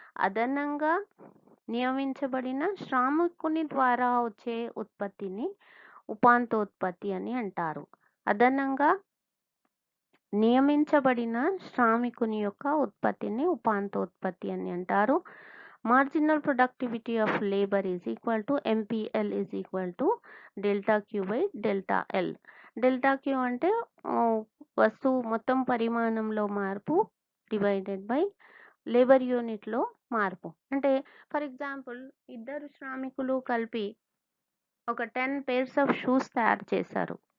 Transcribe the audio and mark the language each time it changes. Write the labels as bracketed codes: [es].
[te] అదనంగా నియమించబడిన శ్రామికుని ద్వారా వచ్చే ఉత్పత్తిని ఉపాంతోత్పత్తి అని అంటారు. అదనంగా నియమించబడిన శ్రామికుని యొక్క ఉత్పత్తిని ఉపాంతోత్పత్తి అని అంటారు. [en] marginal productivity of labor is equal to MPL is equal to delta Q by delta L. [te] Delta queue అంటే వస్తువు మొత్తం పరిమాణంలో మార్పు డివైడెడ్ బై లేబర్ యూనిట్లో మార్పు. అంటే ఫర్ ఎగ్జాంపుల్ ఇద్దరు శ్రామికులు కలిపి ఒక 10 [en] pairs of shoes [te] తయారు చేశారు.